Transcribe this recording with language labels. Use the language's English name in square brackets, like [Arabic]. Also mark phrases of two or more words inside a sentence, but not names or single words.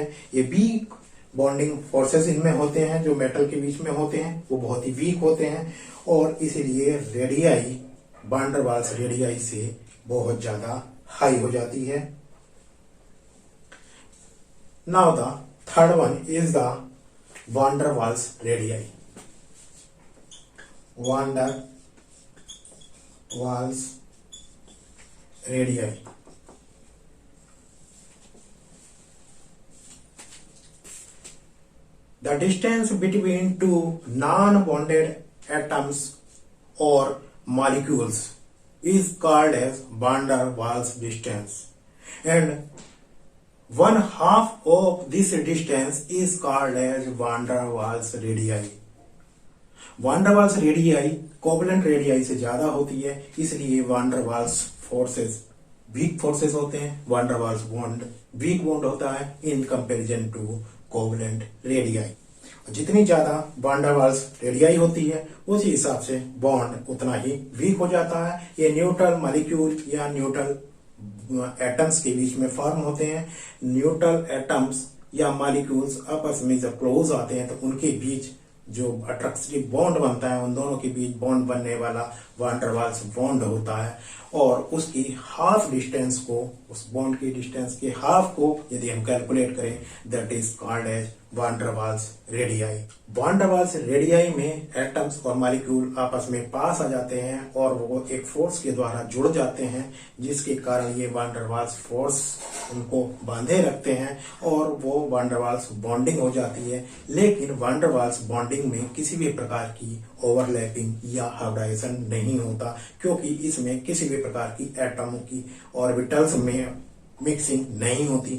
[Hindi] ये [English] weak bonding forces [Hindi] इनमें होते हैं, जो मेटल के बीच में होते हैं वो बहुत ही वीक होते हैं, और इसीलिए [English] radii van der Waals radii [Hindi] से बहुत ज्यादा हाई हो जाती है। [English] Now the third one is the van der Waals radii. van der Waals radii the distance between two non-bonded atoms or molecules is called as van der Waals distance, and one half of this distance is called as van der Waals radii. van der Waals radii covalent radii [Hindi] से ज्यादा होती है, इसलिए [English] van der Waals forces weak forces [Hindi] होते हैं। [English] van der Waals bond weak bond [Hindi] होता है [English] in comparison to covalent radii. [Hindi] जितनी ज्यादा [English] van der Waals radii [Hindi] होती है उसी हिसाब से बॉन्ड उतना ही वीक हो जाता है। ये [English] neutral molecule [Hindi] या [English] neutral atoms [Hindi] के बीच में फॉर्म होते हैं। [English] neutral atoms [Hindi] या मॉलिक्यूल्स आपस में जब क्लोज आते हैं तो उनके बीच जो [English] attractive bond [Hindi] बनता है, उन दोनों के बीच बॉन्ड बनने वाला [English] van der Waals bond [Hindi] होता है, और उसकी [English] half distance [Hindi] को, उस बॉन्ड की डिस्टेंस के हाफ को यदि हम कैलकुलेट करें, [English] That is called as van der Waals radii. van der Waals radii [Hindi] में एटम्स और मॉलिक्यूल आपस में पास आ जाते हैं और वो एक फोर्स के द्वारा जुड़ जाते हैं, जिसके कारण ये [English] van der Waals force [Hindi] उनको बांधे रखते हैं और वो [English] van der Waals bonding [Hindi] हो जाती है। लेकिन [English] van der Waals bonding [Hindi] में किसी भी प्रकार की ओवरलैपिंग या हाइब्रिडाइजेशन नहीं होता, क्योंकि इसमें किसी भी प्रकार की एटमों की ऑर्बिटल्स में मिक्सिंग नहीं होती।